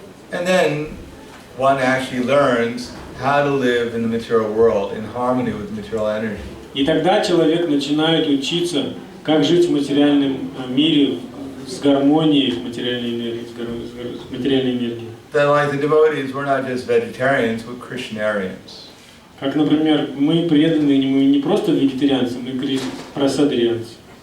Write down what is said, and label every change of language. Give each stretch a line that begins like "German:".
English: And then one actually learns how to live in the material world in harmony with material energy.
Russian: И тогда человек начинает учиться, как жить в материальном мире с гармонией в материальной энергии, с материальной энергией.
English: That like the devotees, we're not just vegetarians, we're Krishnarians.
Russian: Как, например, мы преданные, мы не просто вегетарианцы, мы прасадрианцы.